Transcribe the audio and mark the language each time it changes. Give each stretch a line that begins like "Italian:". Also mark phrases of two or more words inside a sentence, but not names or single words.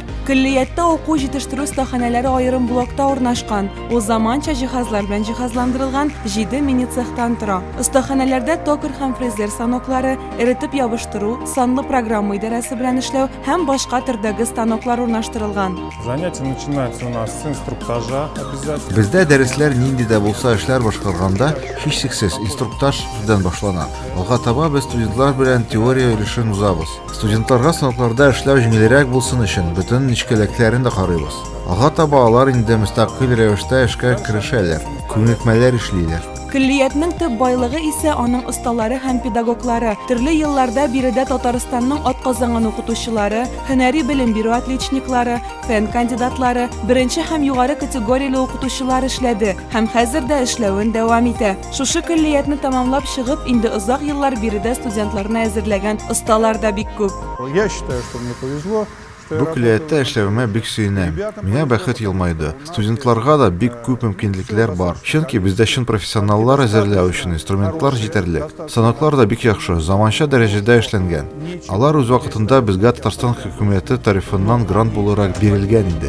Tatar: Көллиятта уку җитештерү стаханәләре аерым блокта урнашкан. Ул заманча җиһазлар белән җиһазландырылган 7 мини цехтан тора. Стаханәләрдә токар һәм фрезер станоклары, эретеп ябыштыру, санлы программа идарәсе белән эшләү һәм башка төрдәге станоклар урнаштырылган.
Russian: Занятия начинаются у нас с инструктажа обязательно.
Tatar: Бездә дәресләр нинди дә булса эшләр башкарганда һичшиксез инструктаж сүздән башлана. Алга таба без студентлар белән теория өлешен узабыз. Студентларга станокларда эшләү җиңелрәк булсын өчен бөтен нечкәлекләрен дә карыйбыз. Алга таба алар инде мөстәкыйль рәвештә эшкә керешәләр, күнекмәләр эшлиләр. Көллиятның төп байлыгы исә аның осталары һәм педагоглары. Төрле елларда биредә Татарстанның атказанган укытучылары, һөнәри белем бирү отличниклары, фән кандидатлары, беренче һәм югары категорияле укытучылар эшләде һәм хәзер дә эшләвен дәвам итә. Шушы көллиятны тәмамлап чыгып, инде озак еллар биредә студентларны әзерләгән осталар да бик күп.
Russian: Я считаю, что мне повезло.
Tatar: Бу көллиятта эшләвемә бик сөенәм. Миңа бәхет елмайды. Студентларга да бик күп мөмкинлекләр бар. Чөнки бездә чын профессионаллар әзерләү өчен инструментлар җитәрлек. Станоклар да бик яхшы, заманча дәрәҗәдә эшләнгән. Алар үз вакытында безгә Татарстан хөкүмәте тарафыннан грант буларак бирелгән иде.